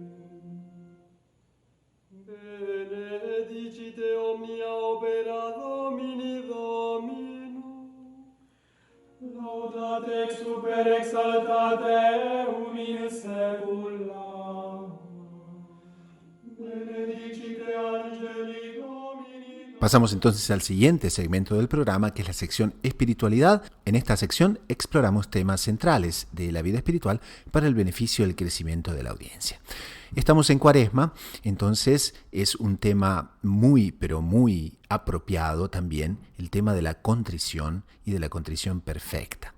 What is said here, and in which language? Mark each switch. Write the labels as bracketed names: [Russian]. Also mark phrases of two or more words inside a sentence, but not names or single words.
[Latin] Benedicite omnia opera Domini Domino, laudate ex super exaltate eum in saecula. Benedicite benedicite angeli Domini. [Spanish] Pasamos entonces al siguiente segmento del programa, que es la sección Espiritualidad. En esta sección exploramos temas centrales de la vida espiritual para el beneficio del crecimiento de la audiencia. Estamos en Cuaresma, entonces es un tema muy, pero muy apropiado también, el tema de la contrición y de la contrición perfecta.